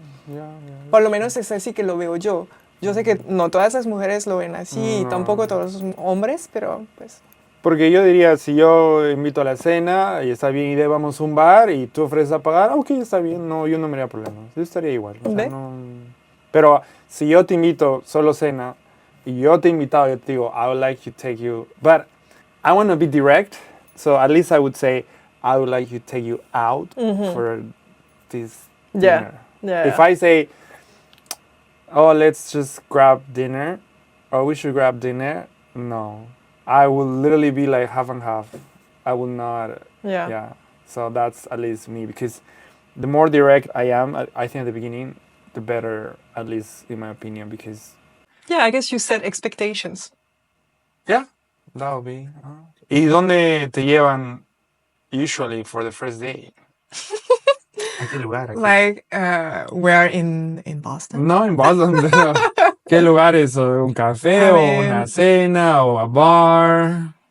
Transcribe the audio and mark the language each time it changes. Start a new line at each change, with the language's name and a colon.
Spanish: Ya. Por lo menos es así que lo veo yo. Yo sé que no todas las mujeres lo ven así, y No. tampoco todos los hombres, pero pues... Porque yo diría, si yo invito a la cena y está bien y vamos a un bar y tú ofreces a pagar, ok, está bien, no, yo no me haría problema. Yo estaría igual. O sea, ¿Ve? no... Pero si yo te invito solo cena y yo te he invitado, yo te digo,
English: I would like to take you, but I want to be direct, so at least I would say, I would like to take you out for this Yeah. dinner. Yeah. If I say, oh, let's just grab dinner, or we should grab dinner, no. I will literally be like half and half. I will not. Yeah. Yeah. So that's at least me, because the more direct I am, I think at the beginning, the better, at least in my opinion, because Yeah, I guess you set expectations. yeah, that would be.
Spanish: ¿Y dónde te llevan
English: usually for the first day?
Spanish: ¿A qué lugar?
English: Like, we're in Boston.
Spanish: No, en Boston. Pero, ¿qué lugares? ¿O un café
English: I
Spanish: o una
English: mean,
Spanish: cena o a bar?